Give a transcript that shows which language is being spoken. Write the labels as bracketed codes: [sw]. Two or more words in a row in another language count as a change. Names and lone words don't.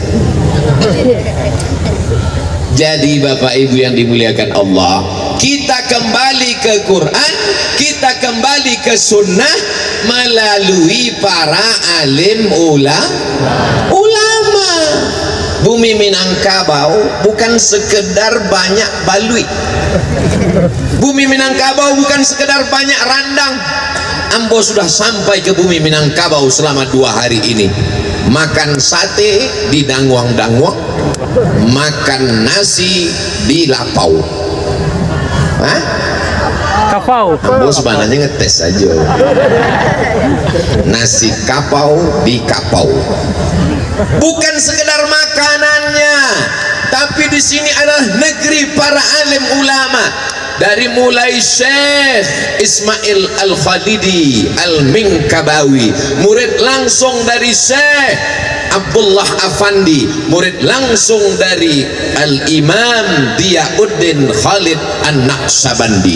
[id] Jadi Bapak Ibu yang dimuliakan Allah, kita kembali ke Quran, kita kembali ke Sunnah melalui para alim ulama. Bumi Minangkabau bukan sekedar banyak balui. Bumi Minangkabau bukan sekedar banyak randang. Ambo sudah sampai ke bumi Minangkabau selama 2 hari ini. Makan sate di dangwang-dangwang, makan nasi di lapau. Hah? Kapau. Ambo sebenarnya ngetes aja. Nasi kapau di kapau. Bukan sekedar makanannya, tapi di sini adalah negeri para alim ulama. Dari mulai Syekh Ismail Al-Khalidi Al-Minkabawi, murid langsung dari Syekh Abdullah Afandi, murid langsung dari Al-Imam Diyauddin Khalid An-Naqsabandi.